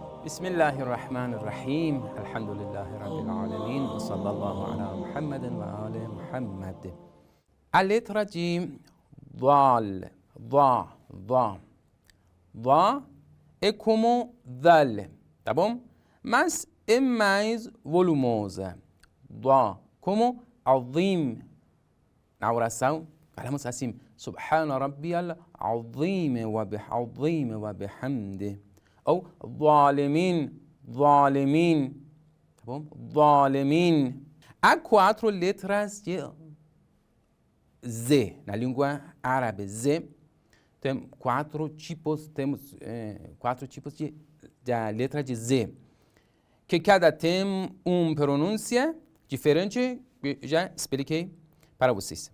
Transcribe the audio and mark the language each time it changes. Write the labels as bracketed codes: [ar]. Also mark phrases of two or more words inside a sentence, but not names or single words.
[ar] بسم الله الرحمن الرحيم الحمد لله رب العالمين وصلى الله على محمد وآل محمد. [pt] A letra de [ar] ضال ضا [pt] é como dal, tá bom? Mas é mais volumosa. ضا como عظيم. Na oração falamos assim: [ar] سبحان ربي العظيم وبحمده. [pt] Ou ظالمين, tá bom? [ar] ظالمين. [pt] Há 4 letras de Z na língua árabe. Z tem 4 tipos, temos 4 tipos da letra de Z, que cada tem uma pronúncia diferente, que já expliquei para vocês.